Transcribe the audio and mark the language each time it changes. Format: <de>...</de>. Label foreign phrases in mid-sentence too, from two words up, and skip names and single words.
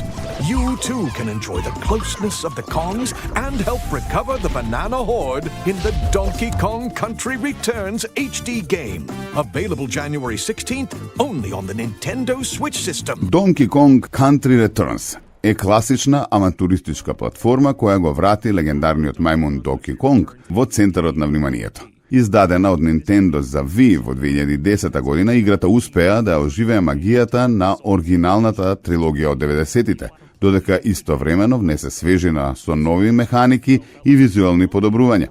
<en>You too can enjoy the closeness of the Kongs and help recover the banana horde in the Donkey Kong Country Returns HD game. Available January 16th only on the Nintendo Switch system.</en> <mk>Donkey Kong Country Returns е класична авантуристичка платформа која го врати легендарниот мајмун Donkey Kong во центарот на вниманието. Издадена од Nintendo за Wii во 2010 година, играта успеа да оживее магијата на оригиналната трилогија од 90-тите, додека истовремено внесе свежина со нови механики и визуелни подобрувања.</mk>